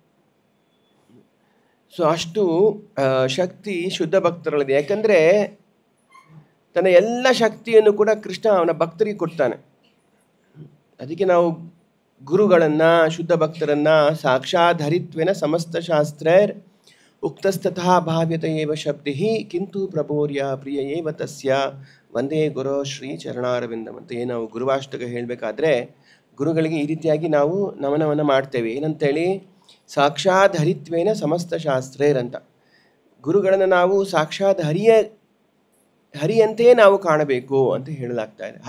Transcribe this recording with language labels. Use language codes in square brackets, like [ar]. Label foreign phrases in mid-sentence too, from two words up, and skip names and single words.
[kn] ಸೊ ಅಷ್ಟು ಶಕ್ತಿ ಶುದ್ಧ ಭಕ್ತರಲ್ಲಿದೆ. ಯಾಕಂದರೆ ತನ್ನ ಎಲ್ಲ ಶಕ್ತಿಯನ್ನು ಕೂಡ ಕೃಷ್ಣ ಅವನ ಭಕ್ತರಿಗೆ ಕೊಡ್ತಾನೆ. ಅದಕ್ಕೆ ನಾವು ಗುರುಗಳನ್ನು, ಶುದ್ಧ ಭಕ್ತರನ್ನು [sa] ಸಾಕ್ಷಾತ್ ಹರಿತ್ವೇನ ಸಮಸ್ತ ಶಾಸ್ತ್ರೈರ್ ಉಕ್ತಸ್ತಥಾ ಭಾವ್ಯತ ಏವ ಶಬ್ದಿ ಕಿಂತು ಪ್ರಬೋರ್ಯ ಪ್ರಿಯ ಏವ ತಸ್ಯ ವಂದೇ ಗುರೋ ಶ್ರೀ ಚರಣಾರವಿಂದಂ [kn] ಅಂತ ನಾವು ಗುರುವಾಷ್ಟಕ ಹೇಳಬೇಕಾದ್ರೆ ಗುರುಗಳಿಗೆ ಈ ರೀತಿಯಾಗಿ ನಾವು ನಮನವನ್ನು ಮಾಡ್ತೇವೆ. ಏನಂತೇಳಿ? [sa] ಸಾಕ್ಷಾತ್ ಹರಿತ್ವೇನ ಸಮಸ್ತ ಶಾಸ್ತ್ರೈರ್ ಅಂತ. [kn] ಗುರುಗಳನ್ನು ನಾವು ಸಾಕ್ಷಾತ್ ಹರಿಯಂತೆಯೇ ನಾವು ಕಾಣಬೇಕು ಅಂತ ಹೇಳಲಾಗ್ತಾ ಇದೆ.